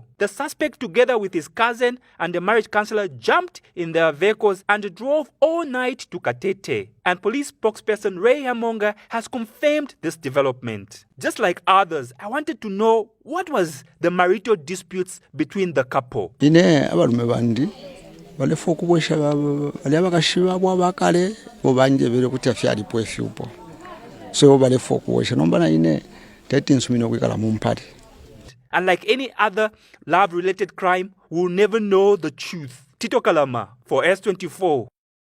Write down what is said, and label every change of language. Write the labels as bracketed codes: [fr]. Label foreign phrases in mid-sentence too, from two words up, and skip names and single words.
[en] The suspect, together with his cousin and the marriage counselor, jumped in their vehicles and drove all night to Katete. And police spokesperson Ray Hamonga has confirmed this development. Just like others, I wanted to know what was the marital disputes between the couple. [bem] Balefa okubwesha bali abakashiba bwabakale bobanje bere kuti afyali pwefupo so balefa okubwesha nomba na ine tete nsumino kwikala mu mpati. [en] And like any other love-related crime, we'll never know the truth. Tito Kalama for S24.